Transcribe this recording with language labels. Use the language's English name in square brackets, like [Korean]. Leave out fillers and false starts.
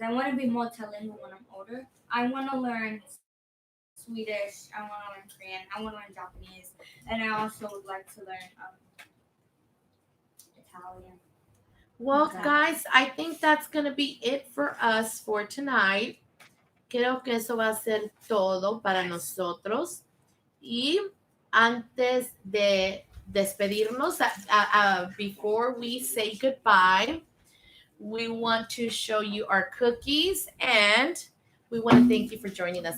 [English] I want to be multilingual when I'm older. I want to learn Swedish. I want to learn Korean. I want to learn Japanese, and I also would like to learn Italian. Well, Okay. guys, I think that's going to be it for us for tonight. [Spanish] Creo que eso va a ser todo para nosotros. Y antes de despedirnos, [English] before we say goodbye, we want to show you our cookies and we want to thank you for joining us.